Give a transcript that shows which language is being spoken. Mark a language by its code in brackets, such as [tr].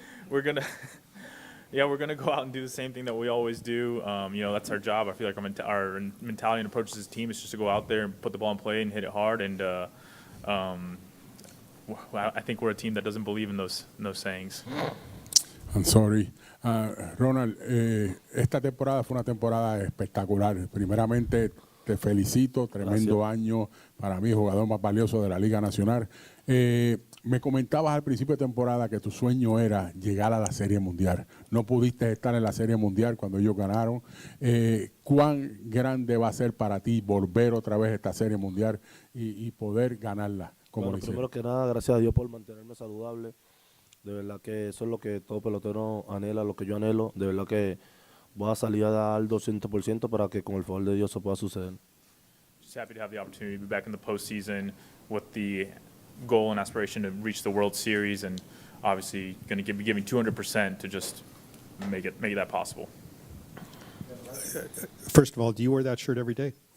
[en] we're gonna go out and do the same thing that we always do. That's our job. I feel like our mentality and approach to this team is just to go out there and put the ball in play and hit it hard. And I think we're a team that doesn't believe in those sayings. I'm sorry. [es] Ronald, esta temporada fue una temporada espectacular. Primeramente, te felicito, tremendo año para mí, jugador más valioso de la Liga Nacional. Me comentabas al principio de temporada que tu sueño era llegar a la Serie Mundial. No pudiste estar en la Serie Mundial cuando ellos ganaron. ¿Cuán grande va a ser para ti volver otra vez a esta Serie Mundial y poder ganarla? Como Bueno, primero que nada, gracias a Dios por mantenerme saludable. De verdad que eso es lo que todo pelotero anhela, lo que yo anhelo. De verdad que voy a salir a dar al 200% para que con el favor de Dios eso pueda suceder. [en] Just happy to have the opportunity to be back in the postseason with the goal and aspiration to reach the World Series, and obviously going to be giving 200% to just make that possible. First of all, do you wear that shirt every day?